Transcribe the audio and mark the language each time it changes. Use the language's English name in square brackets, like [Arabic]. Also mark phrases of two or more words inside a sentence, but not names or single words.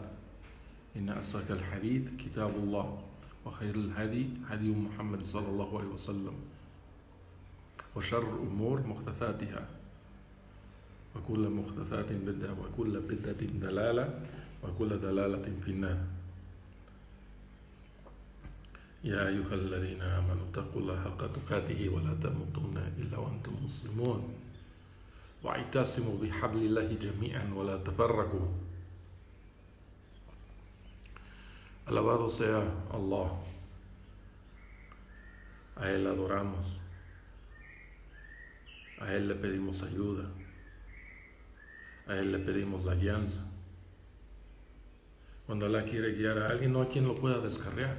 [Arabic] إن أصدق الحديث كتاب الله وخير الهدي هدي محمد صلى الله عليه وسلم وشر الأمور محدثاتها وكل محدثات بدعة وكل بدعة ضلالة وكل ضلالة في النار. يا أيها الذين آمنوا اتقوا الله حق تقاته ولا تموتن إلا وأنتم مسلمون واعتصموا بحبل الله جميعا ولا تفرقوا. [Spanish] Alabado sea Allah, a Él adoramos, a Él le pedimos ayuda, a Él le pedimos la guianza. Cuando Allah quiere guiar a alguien, no hay quien lo pueda descarriar.